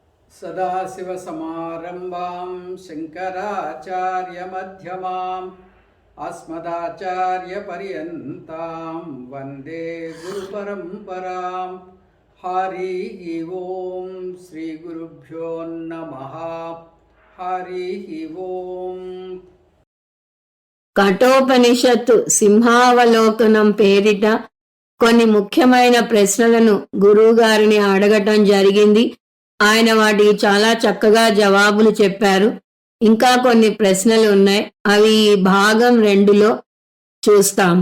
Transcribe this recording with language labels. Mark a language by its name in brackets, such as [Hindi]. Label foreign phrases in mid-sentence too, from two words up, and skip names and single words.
[Sanskrit] सदाशिवसमारम्भां शङ्कराचार्यमध्यमाम् अस्मदाचार्यपर्यन्तां वन्दे गुरुपरम्पराम्। हरिः ओं श्रीगुरुभ्यो नमः। हरिः ओं। [Telugu] కఠోపనిషత్తు సింహావలోకనం పేరిట కొన్ని ముఖ్యమైన ప్రశ్నలను గురువుగారిని అడగటం జరిగింది. ఆయన వాటికి చాలా చక్కగా జవాబులు చెప్పారు. ఇంకా కొన్ని ప్రశ్నలు ఉన్నాయి, అవి భాగం 2లో చూస్తాము.